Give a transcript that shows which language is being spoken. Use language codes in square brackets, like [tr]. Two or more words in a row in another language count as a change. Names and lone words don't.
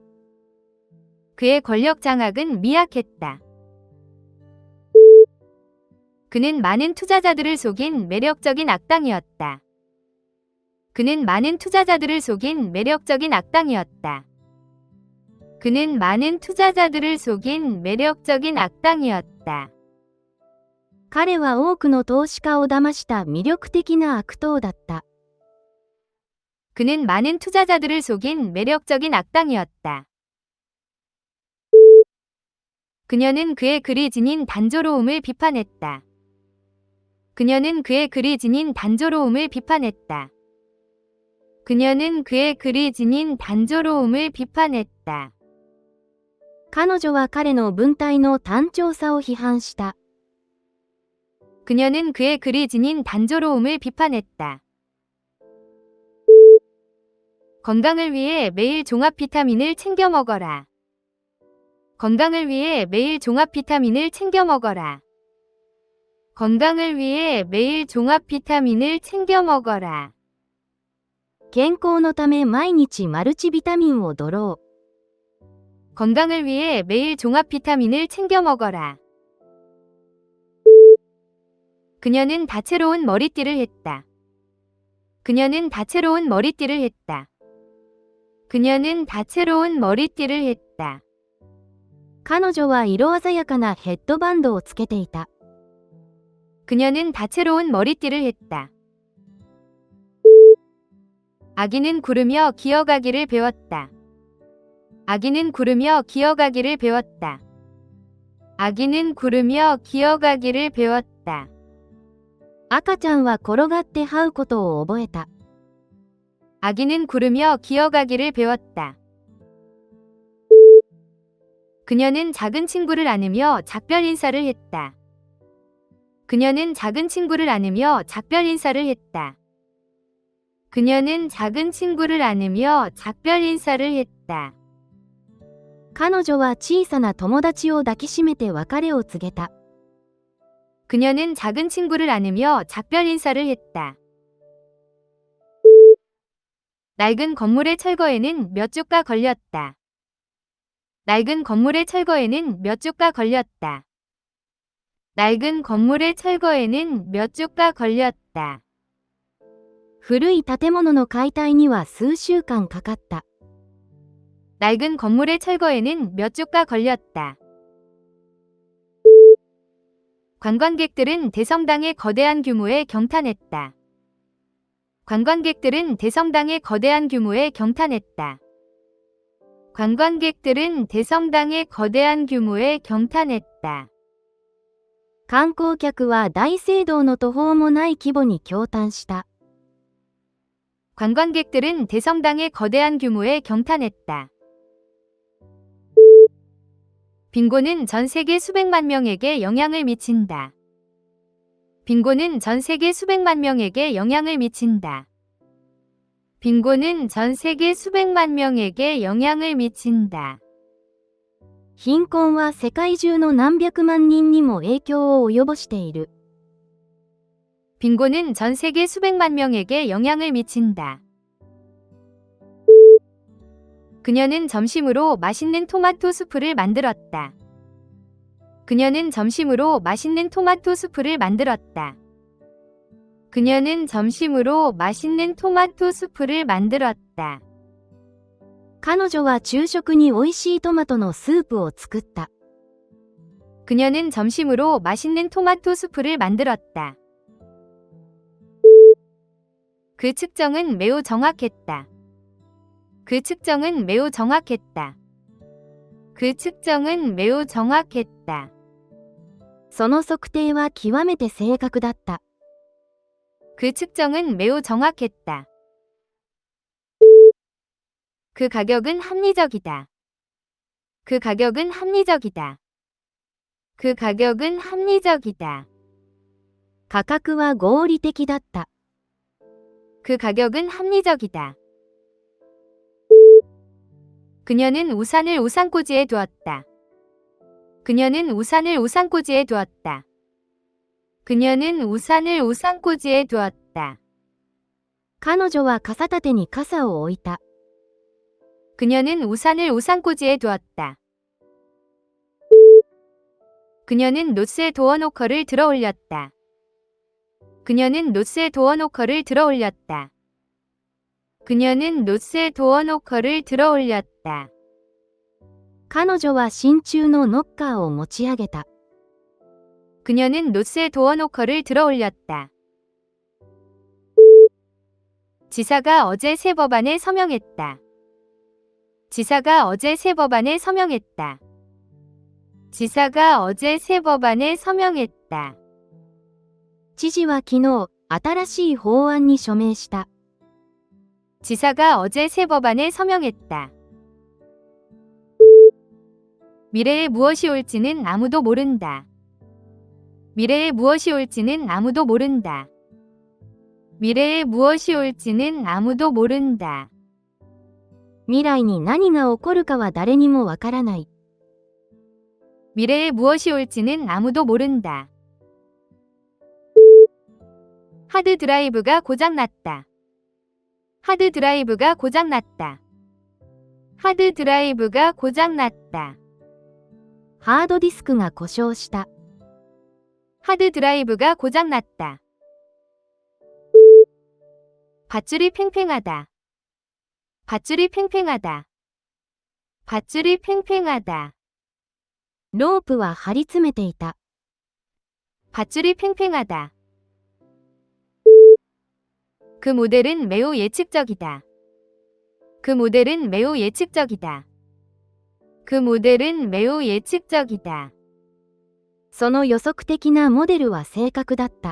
[ko] 그의 권력 장악은 미약했다. 그는 많은 투자자들을 속인 매력적인 악당이었다. 그는 많은 투자자들을 속인 매력적인 악당이었다. 그는 많은 투자자들을 속인 매력적인 악당이었다. [ja] 彼は多くの投資家を騙した魅力的な悪党だった。 [ko] 그는 많은 투자자들을 속인 매력적인 악당이었다. 그녀는 그의 글이 지닌 단조로움을 비판했다. 그녀는 그의 글이 지닌 단조로움을 비판했다. 그녀는 그의 글이 지닌 단조로움을 비판했다. [ja] 彼女は彼の文体の単調さを批判した。 [ko] 그녀는 그의 글이 지닌 단조로움을 비판했다. 건강을 위해 매일 종합 비타민을 챙겨 먹어라. 건강을 위해 매일 종합 비타민을 챙겨 먹어라. 건강을 위해 매일 종합 비타민을 챙겨 먹어라. [ja] 健康のため毎日マルチビタミンをドロー。 [ko] 건강을 위해 매일 종합 비타민을 챙겨 먹어라. 그녀는 다채로운 머리띠를 했다. 그녀는 다채로운 머리띠를 했다. 그녀는 다채로운 머리띠를 했다. [ja] 彼女は色鮮やかなヘッドバンドをつけていた。 [ko] 그녀는 다채로운 머리띠를 했다. 아기는 구르며 기어가기를 배웠다. 아기는 구르며 기어가기를 배웠다. 아기는 구르며 기어가기를 배웠다. [ja] 赤ちゃんは転がって這うことを覚えた。 [ko] 아기는 구르며 기어가기를 배웠다. 그녀는 작은 친구를 안으며 작별 인사를 했다. 그녀는 작은 친구를 안으며 작별 인사를 했다. 그녀는 작은 친구를 안으며 작별 인사를 했다. [ja] 彼女は小さな友達を抱きしめて別れを告げた。 [ko] 그녀는 작은 친구를 안으며 작별 인사를 했다. 낡은 건물의 철거에는 몇 주가 걸렸다. 낡은 건물의 철거에는 몇 주가 걸렸다. 낡은 건물의 철거에는 몇 주가 걸렸다. [ja] 古い建物の解体には数週間かかった。 [ko] 낡은 건물의 철거에는 몇 주가 걸렸다. 관광객들은 대성당의 거대한 규모에 경탄했다. 관광객들은 대성당의 거대한 규모에 경탄했다. 관광객들은 대성당의 거대한 규모에 경탄했다. [ja] 観光客は大聖堂の途方もない規模に驚嘆した。 [ko] 관광객들은 대성당의 거대한 규모에 경탄했다. 빙고는 전 세계 수백만 명에게 영향을 미친다. 빙고는 전 세계 수백만 명에게 영향을 미친다. 빙고는 전 세계 수백만 명에게 영향을 미친다. [ja] 貧困は世界中の何百万人にも影響を及ぼしている。 [ko] 빈곤은 전 세계 수백만 명에게 영향을 미친다. 그녀는 점심으로 맛있는 토마토 수프를 만들었다. 그녀는 점심으로 맛있는 토마토 수프를 만들었다. 그녀는 점심으로 맛있는 토마토 수프를 만들었다. [ja] 彼女は昼食に美味しいトマトのスープを作った。 [ko] 그녀는 점심으로 맛있는 토마토 수프를 만들었다. 그 측정은 매우 정확했다. 그 측정은 매우 정확했다. 그 측정은 매우 정확했다. [ja] その測定は極めて正確だった。 [ko] 그 측정은 매우 정확했다. 그 가격은 합리적이다. 그 가격은 합리적이다. 그 가격은 합리적이다. [ja] 価格は合理的だった。 [ko] 그 가격은 합리적이다. 그녀는 우산을 우산꽂이에 두었다. 그녀는 우산을 우산꽂이에 두었다. 그녀는 우산을 우산꽂이에 두었다. [ja] 彼女は傘立てに傘を置いた。 [ko] 그녀는 우산을 우산꽂이에 두었다. 그녀는 노스의 도어노커를 들어올렸다. 그녀는 노스의 도어노커를 들어올렸다. 그녀는 노스의 도어노커를 들어올렸다. [ja] 彼女は真鍮のノッカーを持ち上げた。 [ko] 그녀는 노스의 도어노커를 들어올렸다. 지사가 어제 새 법안에 서명했다. 지사가 어제 새 법안에 서명했다. 지사가 어제 새 법안에 서명했다. [ja] 知事は昨日、新しい法案に署名した。 [ko] 지사가 어제 새 법안에 서명했다. 미래에 무엇이 올지는 아무도 모른다. 미래에 무엇이 올지는 아무도 모른다. 미래에 무엇이 올지는 아무도 모른다. [ja] 未来に何が起こるかは誰にもわからない。 [ko] 미래에 무엇이 올지는 아무도 모른다. 하드 드라이브가 고장났다. 하드 드라이브가 고장났다. 하드 드라이브가 고장났다. [ja] ハードディスクが故障した。 [ko] 하드 드라이브가 고장났다. 밧줄이 팽팽하다. 밧줄이 팽팽하다. 밧줄이 팽팽하다. [ja] ロープは張り詰めていた。 [ko] 밧줄이 팽팽하다. 그 모델은 매우 예측적이다. 그 모델은 매우 예측적이다. 그 모델은 매우 예측적이다. [ja] その予測的なモデルは正確だった。